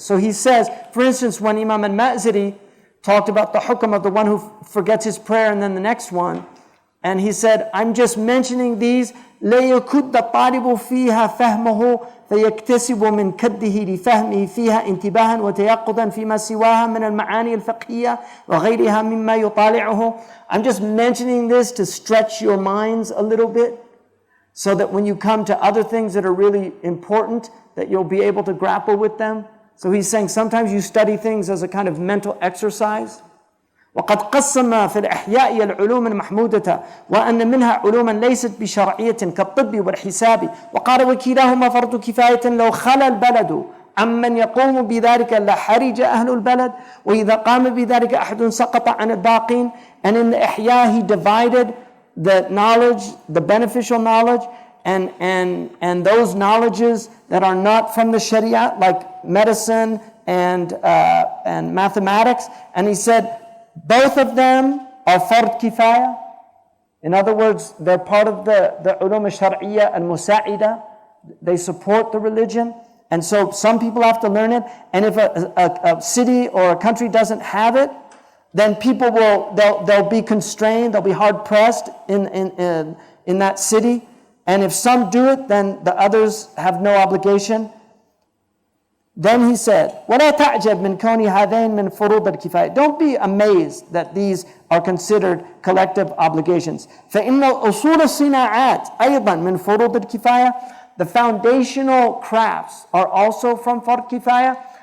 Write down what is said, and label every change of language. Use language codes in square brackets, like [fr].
[en] So he says, for instance, when Imam al-Ma'ziri talked about the hukm of the one who forgets his prayer and then the next one, and he said, I'm just mentioning these, [ar] لَيَكُدَّ الطَّالِبُ فِيهَا فَهْمَهُ فيكتسب من كده لفهمه فيها انتباها وتيقظا فيما سواها من المعاني الفقهية وغيرها مما يطالعه. [en] I'm just mentioning this to stretch your minds a little bit, so that when you come to other things that are really important, that you'll be able to grapple with them. So he's saying sometimes you study things as a kind of mental exercise. [ar] وقد قسم في الإحياء العلوم المحمودة وأن منها علوما ليست بشرعية كالطب والحساب، وقال وكلاهما فرض كفاية لو خلا البلد عمن يقوم بذلك لحرج أهل البلد، وإذا قام بذلك أحد سقط عن الباقين. [en] And in the Ihya he divided the knowledge, the beneficial knowledge, and those knowledges that are not from the Sharia, like medicine and mathematics. And he said, both of them are fard kifaya. In other words, they're part of the ulum al-shar'iyya al-musa'ida. They support the religion. And so some people have to learn it. And if a city or a country doesn't have it, then people they'll be constrained, they'll be hard pressed in that city. And if some do it, then the others have no obligation. Then he said, [ar] وَلَا تَعْجَبْ مِنْ كَوْنِ هَذَيْنِ مِنْ فُرُوضِ الْكِفَايَةِ. [en] Don't be amazed that these are considered collective obligations. [ar] فَإِنَّ أُصُولَ الصِّنَاعَاتِ أَيْضًا مِنْ فُرُوضِ الْكِفَايَةِ. [en] The foundational crafts are also from fard kifaya.